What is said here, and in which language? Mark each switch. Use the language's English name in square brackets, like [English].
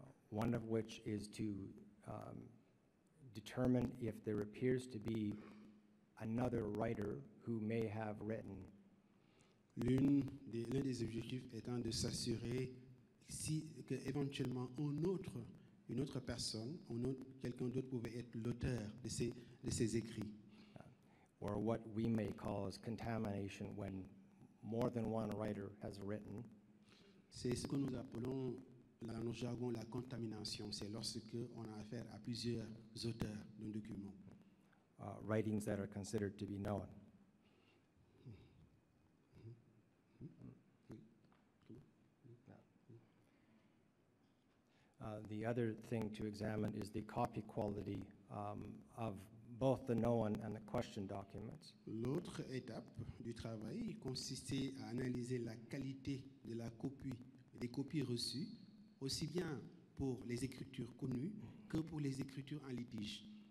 [English] One of which is to determine if there appears to be another writer who may have written. [French] L'un des objectifs étant de s'assurer qu'éventuellement une autre personne, quelqu'un d'autre pouvait être l'auteur de ces écrits. [English] Or what we may call as contamination when more than one writer has written. [French] C'est ce que nous appelons dans notre jargon la contamination. C'est lorsque on a affaire à plusieurs auteurs d'un document. [English] Writings that are considered to be known. The other thing to examine is the copy quality of both the known and the question documents. [French] L'autre étape du travail consistait à analyser la qualité de la copie, des copies reçues, aussi bien pour les écritures connues que pour les écritures en litige.